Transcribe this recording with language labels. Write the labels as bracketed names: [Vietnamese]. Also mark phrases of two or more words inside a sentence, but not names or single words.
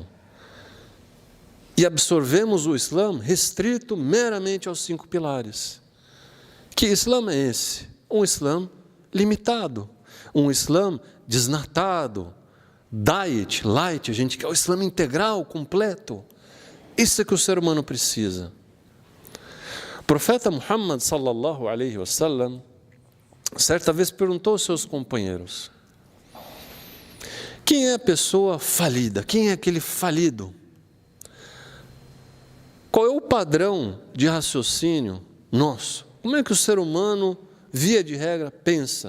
[Portuguese] E absorvemos o Islã restrito meramente aos 5 pilares. Que Islã é esse? Um Islã limitado, um Islã desnatado, diet, light, a gente quer o Islã integral, completo. Isso é que o ser humano precisa. O profeta Muhammad [Arabic] sallallahu alaihi wasallam [Portuguese] certa vez perguntou aos seus companheiros: quem é a pessoa falida? Quem é aquele falido? Qual é o padrão de raciocínio nosso? Como é que o ser humano, via de regra, pensa?